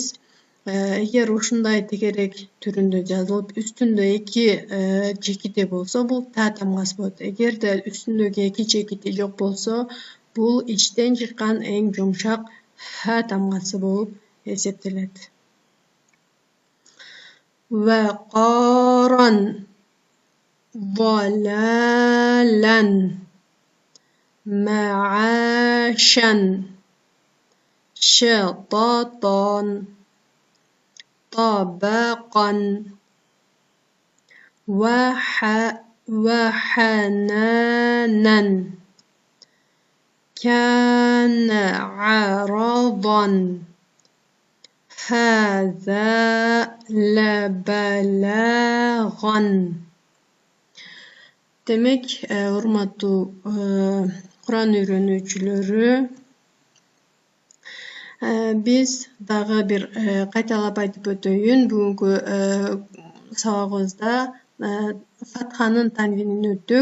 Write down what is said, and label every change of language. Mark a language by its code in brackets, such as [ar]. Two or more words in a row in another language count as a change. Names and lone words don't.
[ky] Эгер ушундай тегерек түрүндө жазылып, үстүндө 2 чекити болсо, бул та тамгасы болот. Эгерде үстүндөгү 2 чекити жок болсо, бул ичтен чыккан эң жумшак ха тамгасы болуп эсептелет. [ar] Вакаран, ضلالًا معاشًا شططًا طبقًا وحنانا كان عرضًا هذا لبلاغًا. [ky] Demek урматтуу Куран үйрөнүүчүлөрү, биз дагы бир кайталап айтып өтөйүн. Бүгүнкү сабагыбызда фатханын танвинин өттүк.